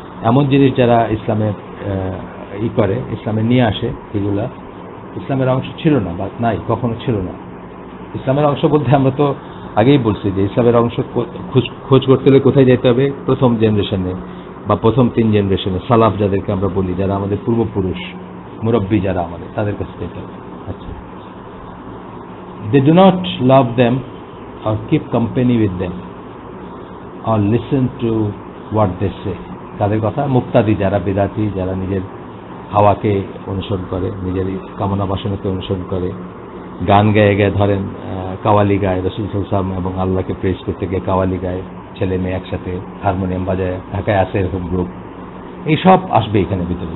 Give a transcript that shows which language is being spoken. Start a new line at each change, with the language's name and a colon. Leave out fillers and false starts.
Bangla: এমন জিনিস যারা ইসলামে করে, ইসলামে নিয়ে আসে, এগুলা ইসলামের অংশ ছিল না বা নাই, কখনো ছিল না। ইসলামের অংশ বলতে আমরা তো আগেই বলছি যে ইসলামের অংশ খোঁজ করতে হলে কোথায় যেতে হবে? প্রথম জেনারেশনে বা প্রথম 3 জেনারেশনে, সালাফ যাদেরকে আমরা বলি, যারা আমাদের পূর্বপুরুষ, মুরব্বী যারা আমাদের, তাদের কাছে যেতে হবে।
English: আচ্ছা, they do not love them or keep company with them or listen to what they say.
Bangla: তাদের কথা মুক্তাদি, যারা বেদাতি, যারা নিজের হাওয়াকে অনুসরণ করে, নিজের কামনা বাসনাকে অনুসরণ করে, গান গায়ে গায়ে, ধরেন কাওয়ালি গায়, রাসূল সাল্লাল্লাহু আলাইহি ওয়াসাল্লাম এবং আল্লাহকে প্রেজ করতে গিয়ে কাওয়ালি গায়, ছেলে মেয়ে একসাথে হারমোনিয়াম বাজায়, ঢাকায় আছে এরকম গ্রুপ, এইসব আসবে এখানে ভিতরে।